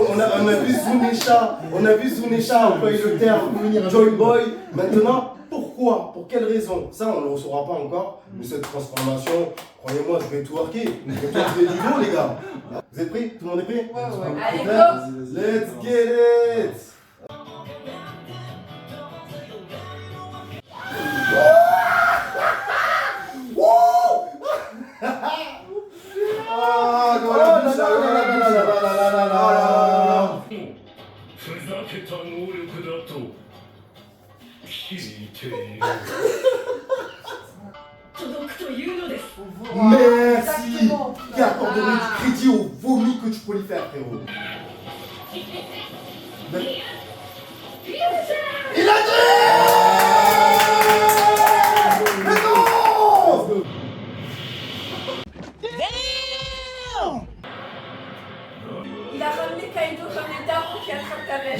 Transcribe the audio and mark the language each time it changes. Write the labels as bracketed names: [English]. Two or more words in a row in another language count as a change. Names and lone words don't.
[French] On a vu Zunesha, employer le terme Joy Boy. Maintenant, pourquoi? Pour quelle raison? Ça, on ne le saura pas encore. Mais cette transformation, croyez-moi, je vais tout worker. Je vais tout worker du dos, les gars. Vous êtes prêts? Tout le monde est prêt? Ouais, ouais. Allez, go! Vas-y, vas-y. [English] Let's get it! [French] Ah, voilà, voilà. [Japanese] ふざけた能力だと聞いている。届くというのです。 [French] Merci! Exactement. Qui accorderait du crédit au vomi que tu peux lui faire, frérot? Il a dit! Mais non! Il a ramené Kaido comme les darons qui attrapent ta belle.